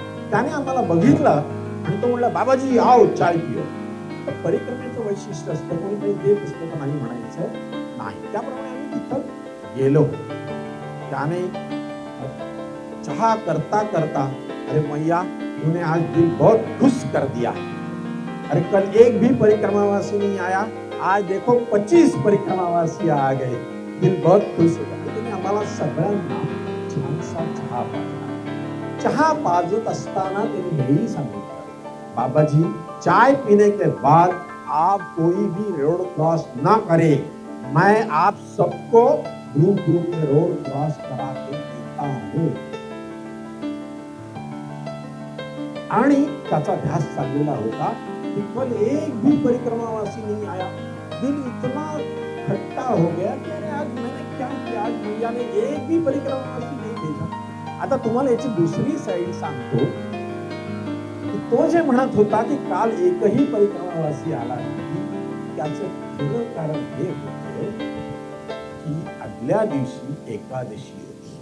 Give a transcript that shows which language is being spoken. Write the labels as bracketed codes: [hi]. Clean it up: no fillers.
[mr] त्याने आम्हाला बघितलं आणि तो म्हणला, [hi] बाबाजी आओ चाय पिओ. [mr] तर परिक्रमेचं वैशिष्ट्य असतं, कोणी काही देत असतं तर नाही म्हणायचं नाही. त्याप्रमाणे आम्ही तिथं गेलो. त्याने चहा करता करता, [hi] अरे मैया तूने आज दिल बहुत खुश कर दिया. अरे कल एक भी परिक्रमावासी नहीं आया, आज देखो 25 परिक्रमावासी आ गए, दिल बहुत खुश हो गया. [mr] तुम्ही आम्हाला सगळ्यांना छानसा चहा पाजला. चहा पाजत असताना त्यांनी हेही सांगितलं, [hi] बाबाजी चाय पीने के बाद आप कोई भी रोड क्रॉस ना करे, मैं आप सबको ग्रुप में रोड क्रॉस करा के देता हूं. [mr] आणि त्याचा ध्यास चाललेला होता कि [hi] कल एक भी परिक्रमावासी नहीं आया. दिल इतना खट्टा हो गया कि अरे आज मैंने क्या किया, आज भैया ने एक भी परिक्रमावासी नहीं भेजा. [mr] आता तुम्हाला याची दुसरी साईड सांगतो की तो जे म्हणत होता की काल एकही परिक्रमावासी आला नाही, त्याचं खरं कारण हे होतं की आदल्या दिवशी एकादशी होती.